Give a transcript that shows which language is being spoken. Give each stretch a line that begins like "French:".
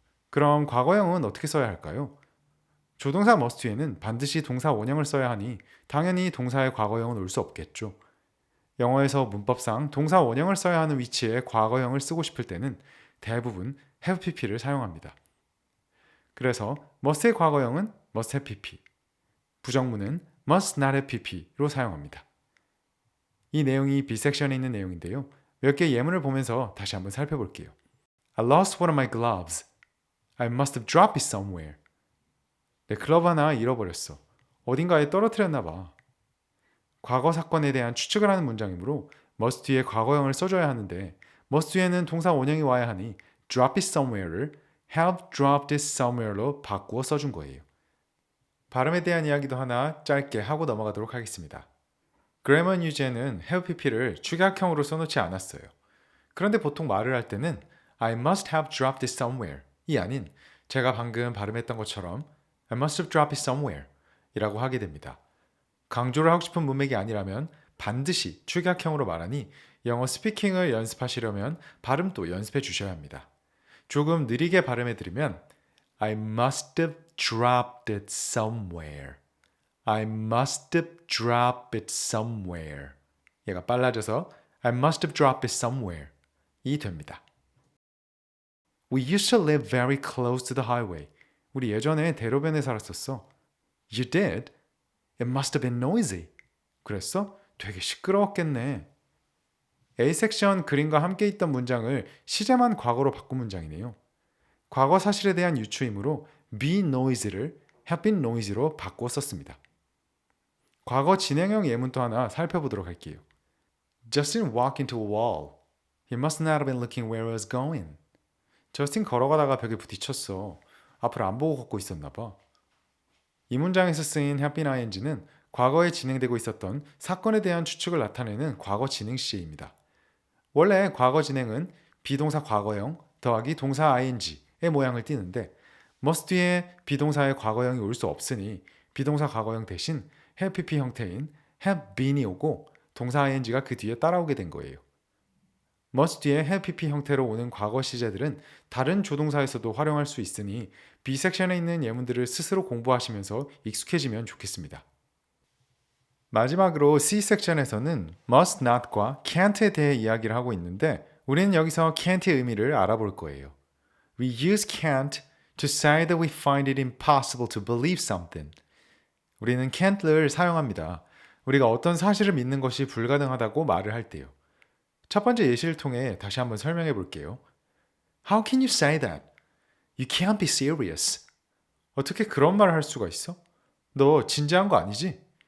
Korean: 그럼 과거형은 어떻게 써야 할까요? 조동사 must에는 반드시 동사 원형을 써야 하니 당연히 동사의 과거형은 올 수 없겠죠. 영어에서 문법상 동사 원형을 써야 하는 위치에 과거형을 쓰고 싶을 때는 대부분 have pp를 사용합니다. 그래서 must의 과거형은 must have pp, 부정문은 must not have pp로 사용합니다. 이 내용이 B 섹션에 있는 내용인데요. 몇 개의 예문을 보면서 다시 한번 살펴볼게요.
English: I lost one of my gloves. I must have dropped it somewhere.
Korean: 내 글러브 하나 잃어버렸어. 어딘가에 떨어뜨렸나 봐. 과거 사건에 대한 추측을 하는 문장이므로 must 뒤에 과거형을 써줘야 하는데 must 뒤에는 동사 원형이 와야 하니 drop it somewhere를 have dropped it somewhere로 바꾸어 써준 거예요. 발음에 대한 이야기도 하나 짧게 하고 넘어가도록 하겠습니다. Grammar News에는 have pp를 축약형으로 써놓지 않았어요. 그런데 보통 말을 할 때는
English: I must have dropped it somewhere
Korean: 이 아닌 제가 방금 발음했던 것처럼 I must have dropped it somewhere 이라고 하게 됩니다. 강조를 하고 싶은 문맥이 아니라면 반드시 축약형으로 말하니 영어 스피킹을 연습하시려면 발음도 연습해 주셔야 합니다. 조금 느리게 발음해 드리면
English: I must have dropped it somewhere. I must have dropped it somewhere.
Korean: 얘가 빨라져서
English: I must have dropped it somewhere
Korean: 이 됩니다.
English: We used to live very close to the highway.
Korean: 우리 예전에 대로변에 살았었어.
English: You did? It must have been noisy.
Korean: 그랬어? 되게 시끄러웠겠네. A 섹션 그림과 함께 있던 문장을 시제만 과거로 바꾼 문장이네요. 과거 사실에 대한 유추이므로 be noisy를 have been noisy로 바꾸어 썼습니다. 과거 진행형 예문도 하나 살펴보도록 할게요.
English: Justin walked into a wall. He must not have been looking where he was going.
Korean: 저스틴 걸어가다가 벽에 부딪혔어. 앞을 안 보고 걷고 있었나 봐. 이 문장에서 쓰인 have been ing는 과거에 진행되고 있었던 사건에 대한 추측을 나타내는 과거 진행 시제입니다. 원래 과거 진행은 비동사 과거형 더하기 동사 ing의 모양을 띠는데 must 뒤에 비동사의 과거형이 올 수 없으니 비동사 과거형 대신 have pp 형태인 have been이 오고 동사 ing가 그 뒤에 따라오게 된 거예요. must 뒤에 have pp 형태로 오는 과거 시제들은 다른 조동사에서도 활용할 수 있으니 B 섹션에 있는 예문들을 스스로 공부하시면서 익숙해지면 좋겠습니다. 마지막으로 C 섹션에서는 must not과 can't에 대해 이야기를 하고 있는데 우리는 여기서 can't의 의미를 알아볼 거예요.
English: We use can't to say that we find it impossible to believe something.
Korean: 우리는 can't를 사용합니다. 우리가 어떤 사실을 믿는 것이 불가능하다고 말을 할 때요. 첫 번째 예시를 통해 다시 한번 설명해 볼게요.
English: How can you say that? You can't be serious.
Korean: 어떻게 그런 말을 할 수가 있어? 너 진지한 거 아니지?